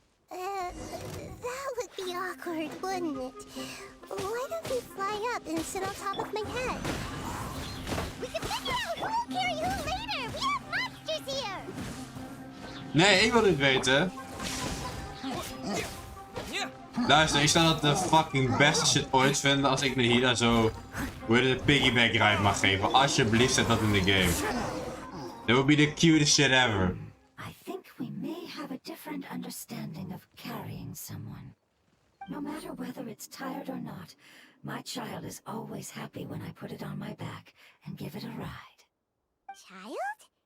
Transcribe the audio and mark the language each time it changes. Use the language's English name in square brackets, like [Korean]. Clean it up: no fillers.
[English] That would be awkward, wouldn't it? Why don't we fly up and sit on top of my head? We can figure out who will carry who later! We have monsters here! [Dutch] Nee, ik wil dit weten. Luister, ik zou dat de fucking beste shit ooit vinden als ik Nahida zo, hoe heet het, piggyback ride mag geven. Alsjeblieft, zet dat in de game. [English] That would be the cutest shit ever. I think we may have a different understanding of carrying someone. No matter whether it's tired or not, my child is always happy when I put it on my back and give it a ride. Child?